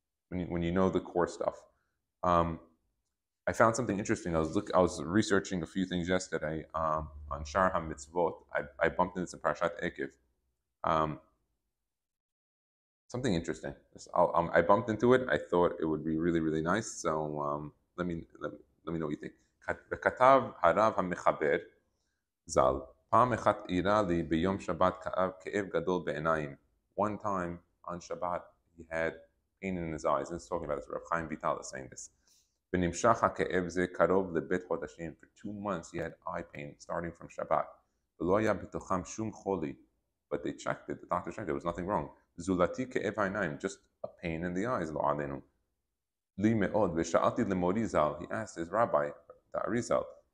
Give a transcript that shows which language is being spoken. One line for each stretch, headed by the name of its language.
English: When you know the core stuff. I found something interesting. I was researching a few things yesterday on Shar HaMitzvot. I bumped into some Parashat Ekev. Something interesting. I bumped into it. I thought it would be really, really nice. So let me know what you think.
Hebrew: וכתב הרב המחבר ז"ל, פעם אחת אירע לי ביום שבת כאב גדול בעיניים.
English: One time on Shabbat he had pain in his eyes. And it's talking about this. Rav Haim Vital is saying this.
Hebrew: ונמשך הכאב זה קרוב לבית חודשים.
English: For 2 months he had eye pain starting from Shabbat.
Hebrew: ולא היה בתוכם שום חולי.
English: But they checked it. The doctor checked it. There was nothing wrong.
Hebrew: זולתי כאב העיניים,
English: just a pain in the eyes.
Hebrew: לא עלינו. לי מאוד. ושאלתי למורי ז"ל,
English: he asked his rabbi, the Arizal.